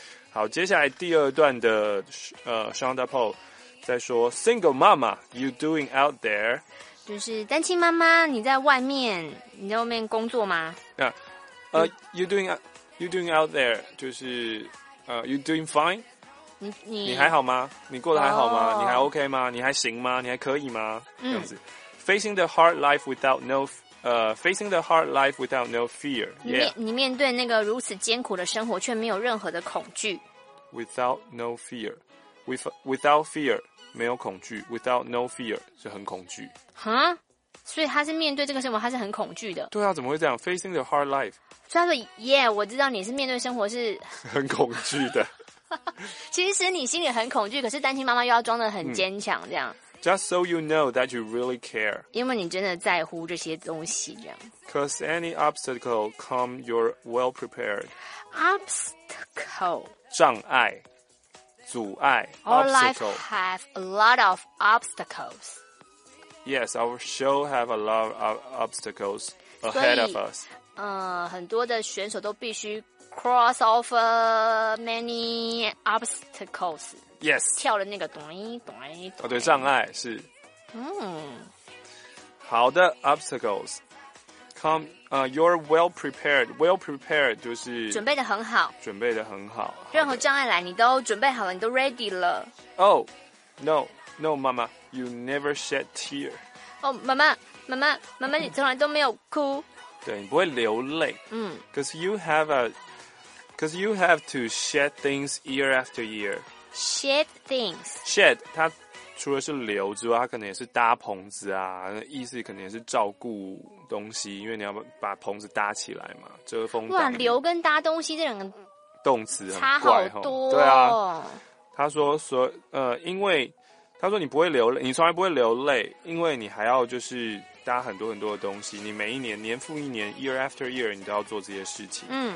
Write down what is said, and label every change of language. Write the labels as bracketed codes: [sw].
[zh] 好，接下来第二段的Shonda Paul 在说 ， [en] Single mama, you doing out there？ [zh] 就是单亲妈妈，你在外面工作吗？ [en] 那、you doing out there？就是you doing fine？ [zh] 你还好吗？你过得还好吗？Oh. 你还 OK 吗？你还行吗？你还可以吗？这样子。 [en] Facing the hard life without no facing the hard life without no fear。 [zh] 你面对那个如此艰苦的生活，却没有任何的恐惧。 [en] Without no fear， without fear。 [zh] 没有恐惧 ， [en] without no fear [zh] 是很恐惧。哈，所以他是面对这个生活，他是很恐惧的。对啊，怎么会这样 ？ [en] Facing the hard life。 [zh] 所以他说 ，Yeah， 我知道你是面对生活是很恐惧的。其实你心里很恐惧，可是单亲妈妈又要装得很坚强，这样。 [en] Just so you know that you really care。 [zh] 因为你真的在乎这些东西，这样。 [en] Cause any obstacle come, you're well prepared. Obstacle， [zh] 障碍。阻碍 [en] Our life have a lot of obstacles. Yes, our show have a lot of obstacles ahead of us. [zh] 很多的选手都必须 [en] cross over many obstacles. Yes. [zh] 跳了那个咚咚咚。哦，对，障碍是。 [en] 好的 ，obstacles come. You're well prepared. Well prepared [zh] 就是准备得很好，准备得很好。任何障碍来，你都准备好了，你都 ready 了。 [en] Oh, no, no, Mama, you never shed tear. [zh] 妈妈，你从来都没有哭。对，你不会流泪。 [en] Cause you have to shed things year after year. Shed things. [zh] Shed 它除了是流之外，它可能也是搭棚子啊，意思可能也是照顾。东西，因为你要把棚子搭起来嘛，遮风挡雨。哇，留跟搭东西这两个动词很怪，差好多、哦。对啊，他说说因为他说你不会流泪，你从来不会流泪，因为你还要就是搭很多很多的东西，你每一年年复一年 ， [en] year after year， [zh] 你都要做这些事情。